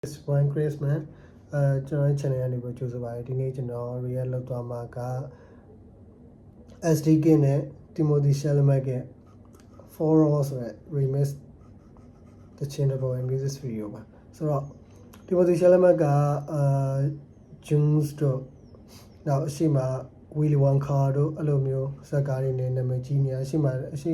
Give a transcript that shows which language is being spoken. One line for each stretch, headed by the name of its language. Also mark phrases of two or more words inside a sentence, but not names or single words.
English: It's one Christmas
Burmese: ကျွန်တော် channel ကနေပြီးကြိုဆိုပါတယ်ဒီနေ့ကျွန်တော် react လုပ်သွားမှာက SDK နဲ့ Timothy Chalamet ရဲ့ For All ဆိုတဲ့ remix တခြင်းတစ်ပုံရဲ့
English: music video
Burmese: ပါဆိုတော့ Timothy Chalamet ကJunes တို့နောက်အရှိမ Willy Wonka တို့အဲ့လိုမျိုးဇာတ်ကားတွေနဲ့နာမည်ကြီးနေအရှိမအဲ့ဒီ